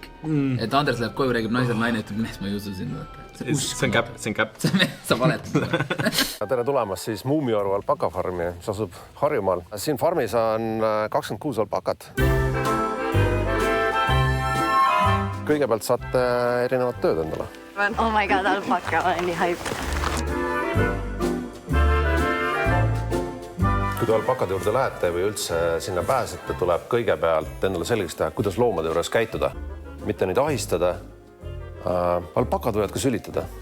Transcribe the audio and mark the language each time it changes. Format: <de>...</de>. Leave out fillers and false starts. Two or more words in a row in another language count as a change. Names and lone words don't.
<et>Et Andres läheb koju, räägib naisele, naine ütleb, mees, ma ei usu sind. See on käpp. Sa valetad. Tere tulemast siis Muumioru Alpaka farmi, mis asub Harjumaal. Siin farmis on 26 alpakat. Kõigepealt saate erinevad tööd endale.</et> <en>Oh my god,</en> <et>alpaka, ma olen nii haip. Kui te alpakade juurde lähete või üldse sinna pääsete, tuleb kõigepealt endale selgeks teha, kuidas loomade juures käituda. Mitte neid ahistada. Alpakad võivad ka sülitada.</et>